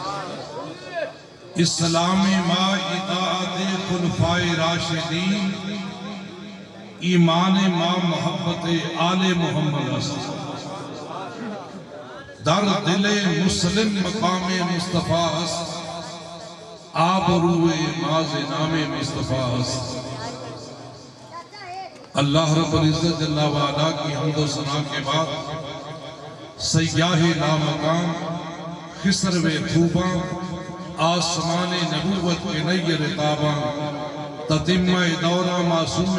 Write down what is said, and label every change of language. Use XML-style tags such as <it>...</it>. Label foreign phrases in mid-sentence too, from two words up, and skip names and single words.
<fa>اسلام ما اطاعت خلفائے راشدین. ایمان ما محبت آل محمد است. در دل مسلم مقام مصطفیٰ است. آبروئے ماز نام مصطفیٰ است.</fa> <ur>اللہ رب العزت جل وعلا کی حمد و ثنا کے بعد سیاہ لامقام خسرو خوباں آسمان نبوت کے نیر رتاباں تتمہ دورہ معصوم</ur>